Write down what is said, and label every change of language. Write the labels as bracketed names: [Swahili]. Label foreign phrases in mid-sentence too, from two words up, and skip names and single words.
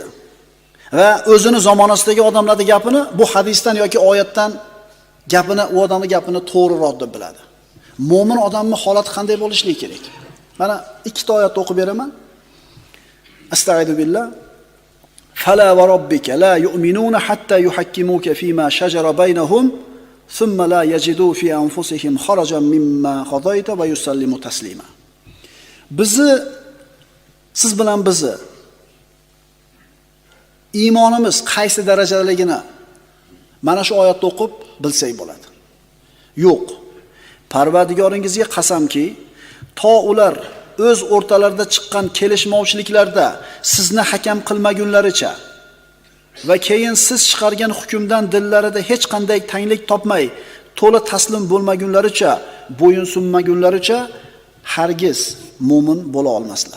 [Uzbek] Va o'zini zamonasidagi odamlarning gapini bu hadisdan yoki oyatdan gapini, u odamning gapini to'g'riroq deb biladi. Mo'min odamning holati qanday bo'lishi kerak? Mana ikkita oyat o'qib beraman. [Arabic] أستغفر الله فلا وربك لا يؤمنون حتى يحكموك فيما شجر بينهم ثم لا يجدوا في أنفسهم حرجا مما قضيت ويسلموا تسليما. [Uzbek] Siz bilan bizni iymonimiz qaysi darajadaligini mana shu oyatni o'qib bilsak bo'ladi. Yo'q. Parvardigoringizga qasamki, to ular o'z o'rtalarida chiqqan kelishmovchiliklarda sizni hakam qilmagunlaricha va keyin siz chiqargan hukmdan dillarida hech qanday tanglik topmay, to'la taslim bo'lmagunlaricha, bo'yin sunmagunlaricha hargiz mu'min bo'la olmaslar.